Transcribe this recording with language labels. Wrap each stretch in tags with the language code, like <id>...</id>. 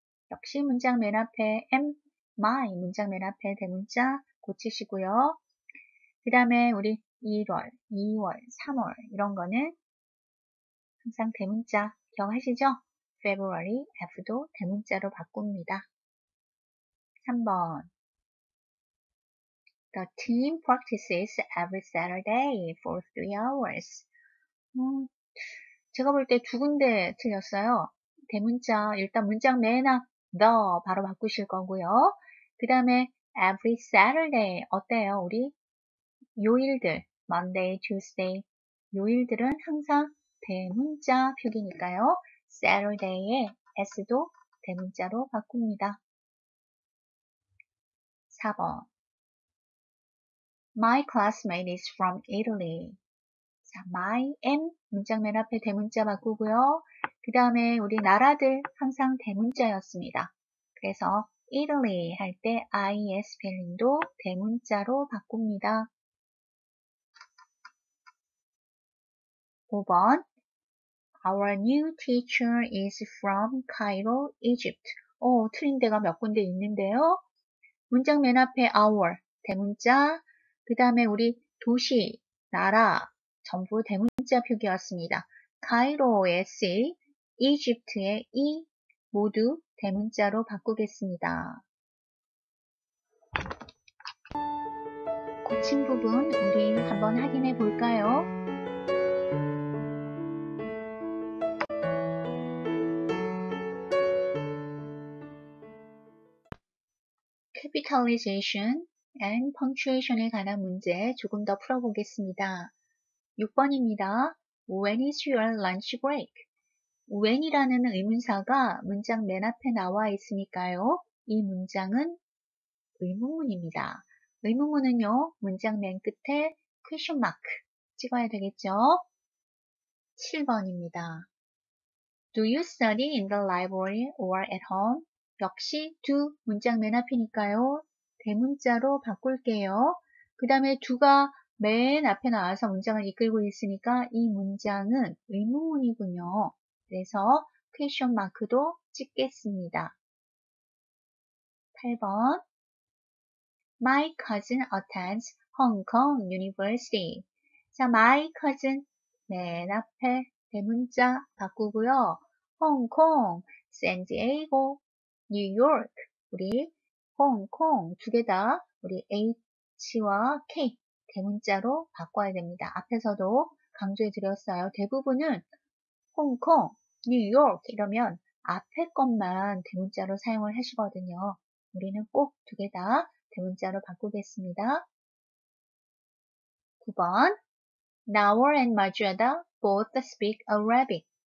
<ko>역시 문장 맨 앞에 my 문장 맨 앞에 대문자 고치시고요. 그 다음에 우리 1월, 2월, 3월 이런 거는 항상 대문자 기억하시죠? February, F도 대문자로 바꿉니다.</ko> <en>3번 The team practices every Saturday for 3 hours.</en> <ko>제가 볼 때 두 군데 틀렸어요. 대문자, 일단 문장 맨 앞, the 바로 바꾸실 거고요. 그 다음에</ko> <en>every Saturday</en> <ko>어때요? 우리</ko> <en>요일들, Monday, Tuesday.</en> <ko>요일들은 항상 대문자 표기니까요. Saturday의 S도 대문자로 바꿉니다. 4번.</ko> <en>My classmate is from Italy.</en> <ko>자, my, am 문장 맨 앞에 대문자 바꾸고요. 그 다음에 우리 나라들 항상 대문자였습니다. 그래서 Italy 할 때 I의 스펠링도 대문자로 바꿉니다. 5번.</ko> <en>Our new teacher is from Cairo, Egypt.</en> <ko>틀린 데가 몇 군데 있는데요. 문장 맨 앞에 our, 대문자, 그 다음에 우리 도시, 나라, 전부 대문자 표기였습니다. 카이로의 C, 이집트의 E 모두 대문자로 바꾸겠습니다. 고친 부분 우리 한번 확인해 볼까요?</ko> <en>Capitalization and punctuation</en> <ko>에 관한 문제 조금 더 풀어보겠습니다. 6번입니다.</ko> <en>When is your lunch break?</en> <ko>when이라는 의문사가 문장 맨 앞에 나와 있으니까요. 이 문장은 의문문입니다. 의문문은요, 문장 맨 끝에 question mark 찍어야 되겠죠? 7번입니다.</ko> <en>Do you study in the library or at home?</en> <ko>역시 do 문장 맨 앞이니까요. 대문자로 바꿀게요. 그 다음에 do가 맨 앞에 나와서 문장을 이끌고 있으니까 이 문장은 의문문이군요. 그래서 question mark도 찍겠습니다. 8번.</ko> <en>My cousin attends Hong Kong University.</en> <ko>자, my cousin 맨 앞에 대문자 바꾸고요. 홍콩, 샌디에이고, 뉴욕. 우리 홍콩 두 개 다 우리 H와 K 대문자로 바꿔야 됩니다. 앞에서도 강조해 드렸어요. 대부분은 홍콩, 뉴욕 이러면 앞에 것만 대문자로 사용을 하시거든요. 우리는 꼭 두 개 다 대문자로 바꾸겠습니다. 9번.</ko> <en>Nawar and Majeda both speak Arabic.</en>